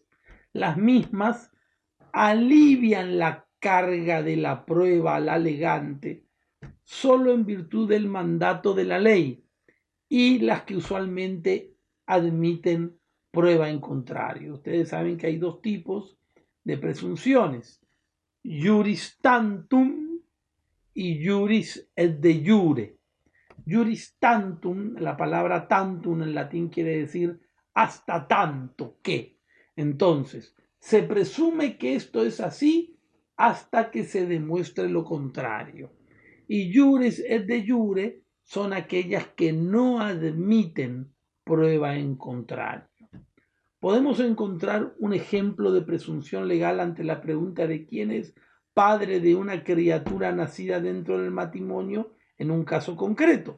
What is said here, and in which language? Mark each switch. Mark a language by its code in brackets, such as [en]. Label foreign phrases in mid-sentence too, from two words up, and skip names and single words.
[es] Las mismas alivian la carga de la prueba al alegante solo en virtud del mandato de la ley y las que usualmente admiten prueba en contrario. Ustedes saben que hay dos tipos de presunciones: [la] juris tantum [es] y [la] juris et de jure. Juris tantum, [es] la palabra tantum en latín quiere decir hasta tanto que. Entonces, se presume que esto es así hasta que se demuestre lo contrario. Y juris et de jure son aquellas que no admiten prueba en contrario. Podemos encontrar un ejemplo de presunción legal ante la pregunta de quién es padre de una criatura nacida dentro del matrimonio en un caso concreto.